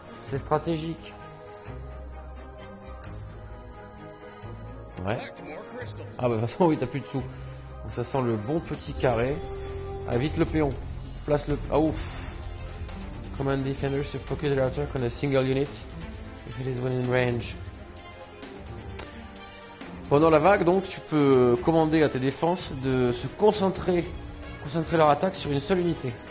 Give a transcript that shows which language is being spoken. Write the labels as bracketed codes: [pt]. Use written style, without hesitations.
[fr] C'est stratégique. Ouais. Ah bah de toute façon oui, t'as plus de sous. Donc ça sent le bon petit carré. Ah, vite le péon. Place le... Ah ouf. [en] Command defenders to focus their attack on a single unit if it is within range. [fr] Pendant la vague, donc, tu peux commander à tes défenses de se concentrer leur attaque sur une seule unité.